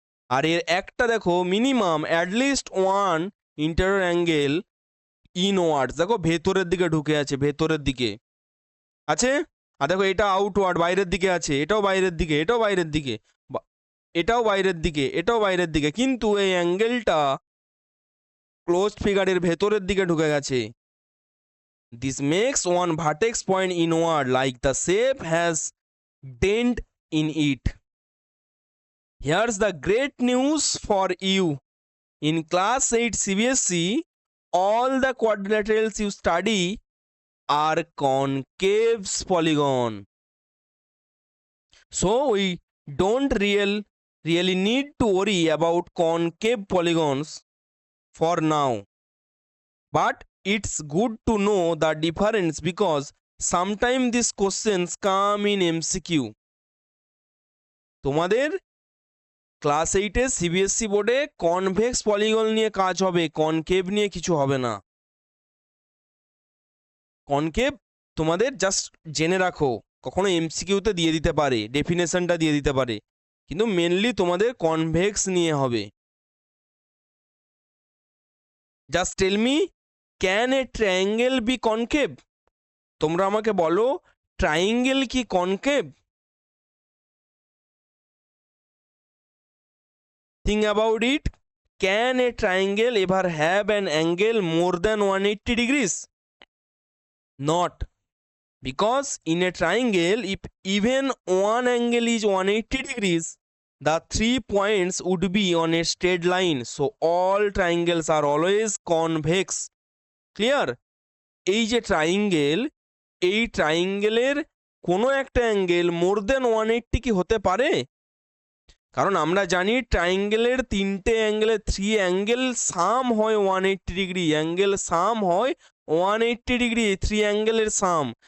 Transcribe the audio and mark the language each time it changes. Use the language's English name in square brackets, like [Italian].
[Bangla] আর এর একটা দেখো [English] minimum at least one interior angle inwards, [Bangla] দেখো ভেতরের দিকে ঢুকে আছে, ভেতরের দিকে আছে। আর দেখো এটা আউটওয়ার্ড বাইরের দিকে আছে, এটাও বাইরের দিকে, এটাও বাইরের দিকে, এটাও বাইরের দিকে, এটাও বাইরের দিকে, কিন্তু এই অ্যাঙ্গেলটা ক্লোজড ফিগারের ভেতরের দিকে ঢুকে গেছে। [English] This makes one vertex point inward like the shape has dent in it. Here's the great news for you. In class 8 CBSE, all the quadrilaterals you study are concave polygon. So we don't really need to worry about concave polygons for now. But it's good to know the difference because sometimes these questions come in MCQ. [Bangla] তোমাদের class 8-এ CBSE বোর্ডে convex polygon নিয়ে কাজ হবে, concave নিয়ে কিছু হবে না। Concave তোমাদের জাস্ট জেনে রাখো, কখনো এমসিকিউতে দিয়ে দিতে পারে, ডেফিনেশনটা দিয়ে দিতে পারে, কিন্তু মেনলি তোমাদের কনভেক্স নিয়ে হবে। [English] Just tell me, can a triangle be concave? [Bangla] তোমরা আমাকে বলো, ট্রায়াঙ্গেল কি concave? [English] Think about it. Can a triangle ever have an angle more than 180 degrees? Not. Because in a triangle, if even one angle is 180 degrees, the 3 points would be on a straight line. So all triangles are always convex. Clear? [Bangla] এই যে triangle, এই ট্রায়াঙ্গেলের কোনো একটা angle [English] more than [Bangla] 180 কি হতে পারে? কারণ আমরা জানি ট্রায়াঙ্গেলের তিনটে অ্যাঙ্গেলের 3 অ্যাঙ্গেল সাম হয় 180 ডিগ্রি, অ্যাঙ্গেল সাম হয় 180 ডিগ্রি, 3 অ্যাঙ্গেলের সাম।